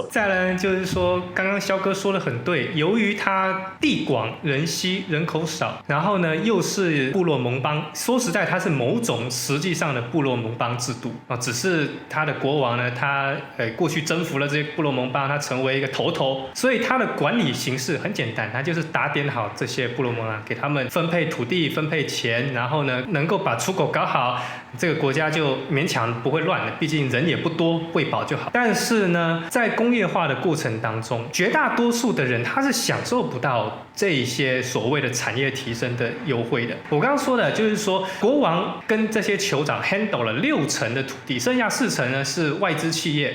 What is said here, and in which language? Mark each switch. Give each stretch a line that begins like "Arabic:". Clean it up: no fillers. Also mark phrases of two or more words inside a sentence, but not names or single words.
Chinese: 再來就是說，剛剛蕭哥說的很對，由於它地廣人稀，人口少，然後呢又是部落盟邦，說實在，它是某種實際上的部落盟邦制度啊，只是他的國王呢，他過去征服了這些部落盟邦，他成為一個頭，所以他的管理形式很簡單，他就是打點好這些部落盟邦，給他們分配土地、分配錢，然後呢能夠把出口搞好，這個國家就勉強不會亂了，畢竟人也不多，餵飽就好。但是呢，在工業化的過程當中，絕大多數的人他是享受不到這一些所謂的產業提升的優惠的。我剛剛說的就是說，國王跟這些酋長 handle 了60%的土地，剩下4%呢是外資企業。